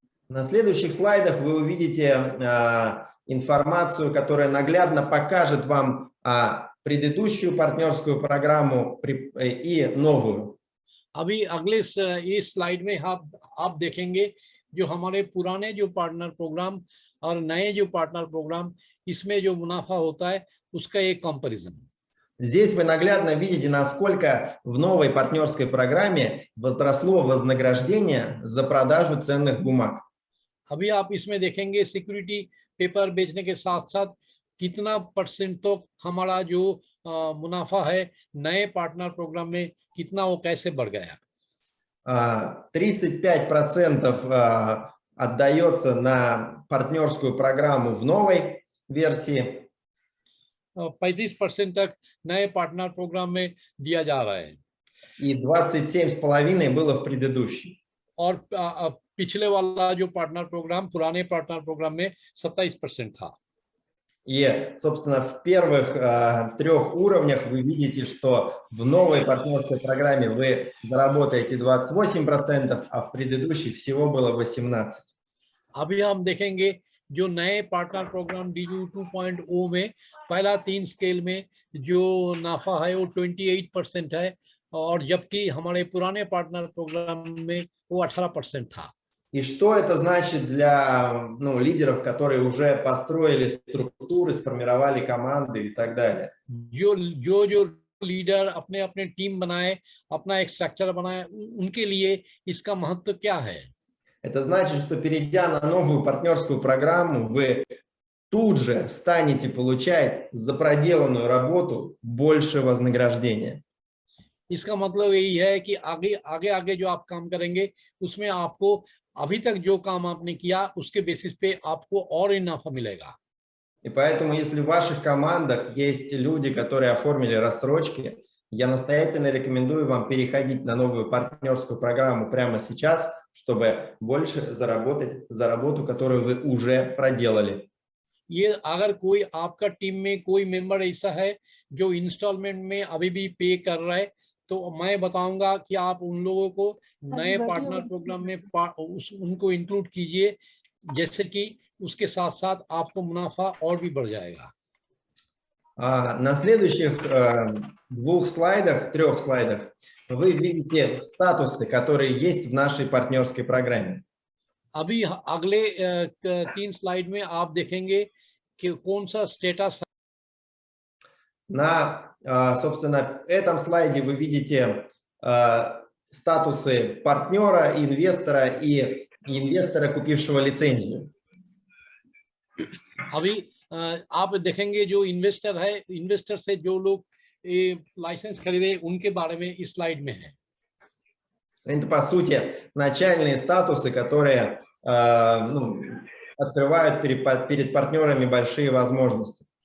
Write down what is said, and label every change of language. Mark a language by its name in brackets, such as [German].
[Russian] На следующих слайдах вы увидите информацию, которая наглядно покажет вам предыдущую партнерскую программу и новую. [Hindi] अभी अगले इस स्लाइड में आप देखेंगे जो हमारे पुराने जो पार्टनर प्रोग्राम और नए जो पार्टनर प्रोग्राम इसमें जो मुनाफा होता है उसका एक कंपैरिजन. [Russian] Здесь вы наглядно видите, насколько в новой партнерской программе возросло вознаграждение за продажу ценных бумаг. [Hindi] अभी आप इसमें देखेंगे सिक्योरिटी पेपर बेचने के साथ साथ कितना % तो हमारा जो मुनाफा है नए पार्टनर प्रोग्राम में कितना वो कैसे बढ़ गया. [Russian] 35% отдается на партнерскую программу в новой версии. [Hindi] 35% तक नए पार्टनर प्रोग्राम में दिया जा रहा है. [Russian] И 27,5% было в предыдущей. [Hindi] और पिछले वाला जो पार्टनर प्रोग्राम पुराने पार्टनर प्रोग्राम में 27% था. [Russian] И, собственно, в первых 3 уровнях вы видите, что в новой партнерской программе вы заработаете 28%, а в предыдущей всего было 18%. [Hindi] अभी हम देखेंगे जो नए पार्टनर प्रोग्राम DU 2.0 में पहला 3 स्केल में जो नाफा है वो 28% है और जबकि हमारे पुराने पार्टनर प्रोग्राम में वो 18% था. [Russian] И что это значит для лидеров, которые уже построили структуры, сформировали команды и так далее? [Hindi] जो लीडर अपने अपने टीम बनाए, अपना एक स्ट्रक्चर बनाए, उनके लिए इसका महत्व क्या है? [Russian] Это значит, что перейдя на новую партнерскую программу, вы тут же станете получать за проделанную работу больше вознаграждения. [Hindi] इसका मतलब यही है कि आगे जो आप काम करेंगे उसमें आपको अभी तक जो काम आपने किया उसके बेसिस पे आपको और मुनाफा मिलेगा. [Russian] И поэтому, если в ваших командах есть люди, которые оформили рассрочки, я настоятельно рекомендую вам переходить на новую партнерскую программу прямо сейчас, чтобы больше заработать за работу, которую вы уже проделали. [Hindi] ये अगर कोई आपका टीम में कोई मेंबर ऐसा है जो इंस्टॉलमेंट में अभी भी पे कर रहा है तो मैं बताऊंगा कि आप उन लोगों को नए पार्टनर प्रोग्राम में उनको इंक्लूड कीजिए, जैसे कि उसके साथ साथ आपको मुनाफा और भी बढ़ जाएगा. [Russian] На следующих 3 слайдах вы видите статусы, которые есть в нашей партнерской программе. [Hindi] अभी अगले 3 स्लाइड में आप देखेंगे कि कौन सा स्टेटस. [Russian] На, собственно, этом слайде вы видите статусы партнера, инвестора и инвестора, купившего лицензию. [Hindi] अभी आप देखेंगे जो इन्वेस्टर है, इन्वेस्टर से जो लोग लाइसेंस खरीदे उनके बारे में इस स्लाइड में है. [Russian] Это, по сути, начальные статусы, которые ну, открывают перед партнерами большие возможности.